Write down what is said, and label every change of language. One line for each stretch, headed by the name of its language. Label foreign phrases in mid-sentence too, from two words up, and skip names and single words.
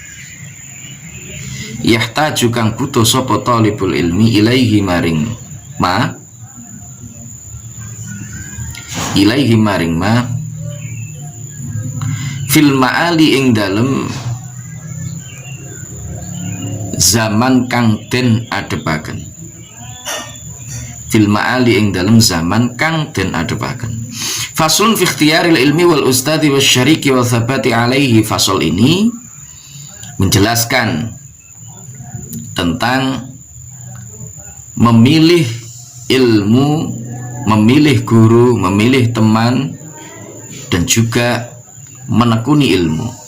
Javanese: yahtaju kang butuh sapa
Arabic: طالب العلم إليه
Javanese: maring
Arabic: ما، إليه
Javanese: maring
Arabic: ما في المعالي
Javanese: ing dalem zaman kang den adepaken,
Arabic: في المعالي
Javanese: ing dalam zaman kang den adepaken.
Arabic: فصل في اختيار العلم والأستاذ والشريك والثبات عليه.
Indonesian: Fasal ini menjelaskan tentang memilih ilmu, memilih guru, memilih teman, dan juga menekuni ilmu.